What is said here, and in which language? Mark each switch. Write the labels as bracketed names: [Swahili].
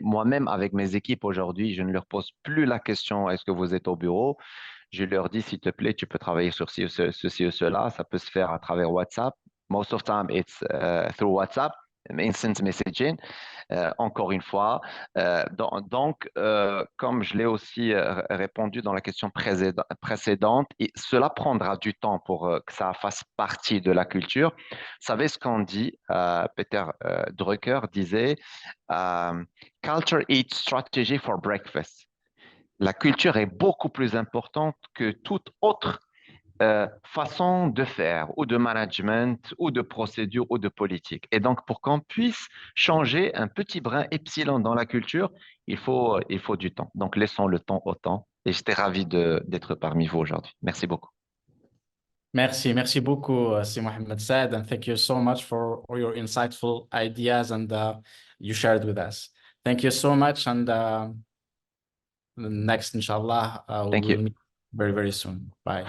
[French] Moi-même, avec mes équipes aujourd'hui, je ne leur pose plus la question, est-ce que vous êtes au bureau? Je leur dis, s'il te plaît, tu peux travailler sur ceci ou cela. Ça peut se faire à travers WhatsApp. [English] Most of the time, it's through WhatsApp, instant messaging. [French] Encore une fois. Donc, comme je l'ai aussi répondu dans la question précédente, cela prendra du temps pour que ça fasse partie de la culture. Vous savez ce qu'on dit, Peter Drucker disait, [English] Culture eats strategy for breakfast. [French] La culture est beaucoup plus importante que toute autre façon de faire, ou de management, ou de procédure, ou de politique. Et donc, pour qu'on puisse changer un petit brin epsilon dans la culture, il faut du temps. Donc, laissons le temps au temps. Et j'étais ravi d'être parmi vous aujourd'hui. Merci beaucoup. Merci beaucoup, [English] Si Mohamed Saad, and thank you so much for all your insightful ideas and you shared with us. Thank you so much, and next, inshallah, we will meet very soon. Bye.